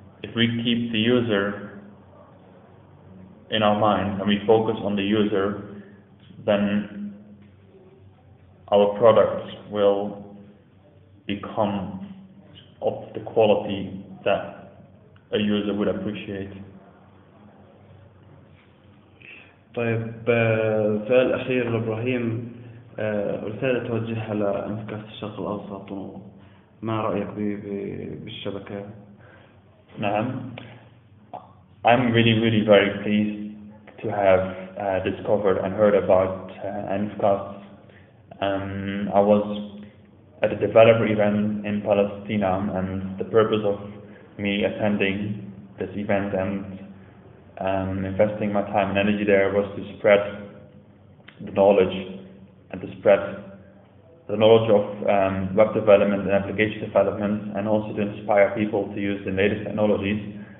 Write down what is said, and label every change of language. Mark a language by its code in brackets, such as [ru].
[en] If we keep the user in our mind and we focus on the user, then our products will become of the quality that a user would appreciate. [ar] طيب السؤال الأخير لإبراهيم، رسالة توجهها لأنفكاست الشرق الأوسط، وما رأيك بالشبكة؟ نعم. [en] I'm really very pleased to have discovered and heard about Envcasts. I was at a developer event in Palestine, and the purpose of me attending this event and investing my time and energy there was to spread the knowledge and to spread the knowledge of web development and application development, and also to inspire people to use the latest technologies.